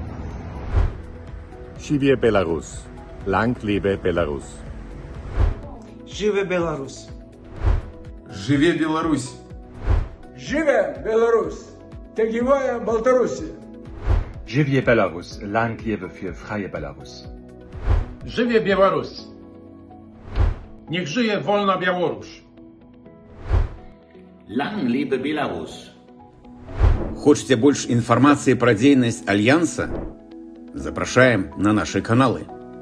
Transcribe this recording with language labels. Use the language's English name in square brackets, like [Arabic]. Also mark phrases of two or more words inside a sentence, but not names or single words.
[Belarusian] Жыве Беларусь! [German] Lang lebe Belarus! [Belarusian] Жыве Беларусь! Жыве Беларусь! Жыве Беларусь! [Lithuanian] Tegyvuoja Baltarusija! [Belarusian] Жыве Беларусь! [German] Lang lebe für freie Belarus! [Belarusian] Жыве Беларусь! [Polish] Niech żyje wolna Białoruś! [German] Lang lebe Belarus! [Belarusian] Хочаце больш інфармацыі пра дзейнасць альянса? Запрашаем на нашы каналы.